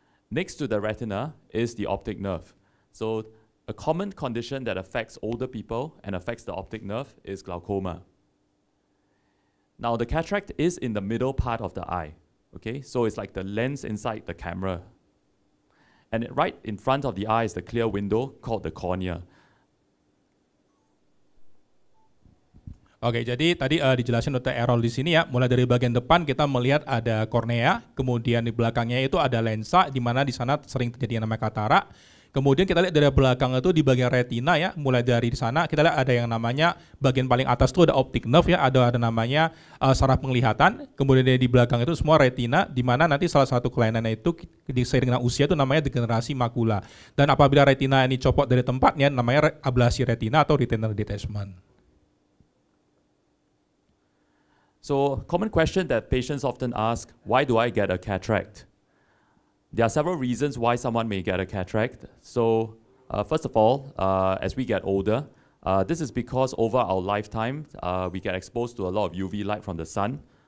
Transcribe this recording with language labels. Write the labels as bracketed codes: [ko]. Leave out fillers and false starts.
[en] Next to the retina is the optic nerve. So a common condition that affects older people and affects the optic nerve is glaucoma. Now the cataract is in the middle part of the eye, okay? So it's like the lens inside the camera. And right in front of the eye is the clear window called the cornea. [id] Oke, jadi tadi dijelasin Dr. Errol di sini ya, mulai dari bagian depan kita melihat ada kornea, kemudian di belakangnya itu ada lensa, di mana di sana sering terjadi yang namanya katarak. Kemudian kita lihat dari belakang itu di bagian retina ya, mulai dari di sana kita lihat ada yang namanya bagian paling atas itu ada optic nerve ya, ada namanya saraf penglihatan. Kemudian di belakang itu semua retina, di mana nanti salah satu kelainannya itu seiring dengan usia itu namanya degenerasi makula. Dan apabila retina ini copot dari tempatnya, namanya ablasi retina atau retinal detachment. [en] So, common question that patients often ask, why do I get a cataract? There are several reasons why someone may get a cataract. So, first of all, as we get older, this is because over our lifetime, we get exposed to a lot of UV light from the sun.